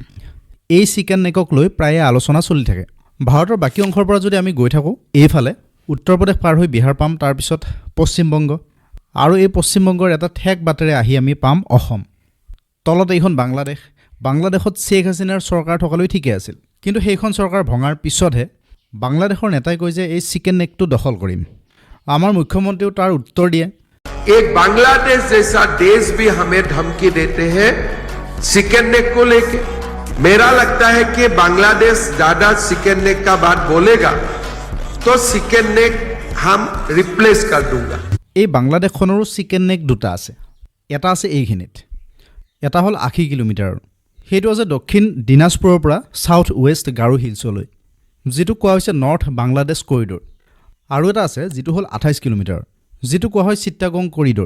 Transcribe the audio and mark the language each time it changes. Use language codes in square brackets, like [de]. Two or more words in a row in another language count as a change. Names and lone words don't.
[as] এই চিকেন নেকক লৈ প্ৰায়ে আলোচনা চলি থাকে। ভাৰতৰ বাকী অংশৰ পৰা যদি আমি গৈ থাকোঁ, এইফালে উত্তৰ প্ৰদেশ পাৰ হৈ বিহাৰ পাম, তাৰপিছত পশ্চিমবংগ, আৰু এই পশ্চিমবংগৰ এটা ঠেক বাটেৰে আহি আমি পাম অসম। তলত এইখন বাংলাদেশ। বাংলাদেশত শ্বেখ হাছিনাৰ চৰকাৰ থকালৈ ঠিকে আছিল, কিন্তু সেইখন চৰকাৰ ভঙাৰ পিছতহে বাংলাদেশৰ নেতাই কয় যে এই চিকেন নেকটো দখল কৰিম। আমাৰ মুখ্যমন্ত্ৰীও তাৰ উত্তৰ দিয়ে, [hi] एक बांग्लादेश जैसा देश भी हमें धमकी देते हैं चिकन नेक को लेके। मेरा लगता है कि बांग्लादेश ज्यादा चिकन नेक का बात बोलेगा तो चिकन नेक हम रिप्लेस कर दूंगा। [as] এই বাংলাদেশখনৰো চিকেন নেক দুটা আছে। এটা আছে এইখিনিত, এটা হ'ল 80 কিলোমিটাৰৰ। সেইটো আছে দক্ষিণ দিনাজপুৰৰ পৰা ছাউথ ৱেষ্ট গাৰো হিলছলৈ, যিটো কোৱা হৈছে নৰ্থ বাংলাদেশ কৰিডৰ। আৰু এটা আছে যিটো হ'ল 28 কিলোমিটাৰ, যিটো কোৱা হয় চিটাগং কৰিডৰ।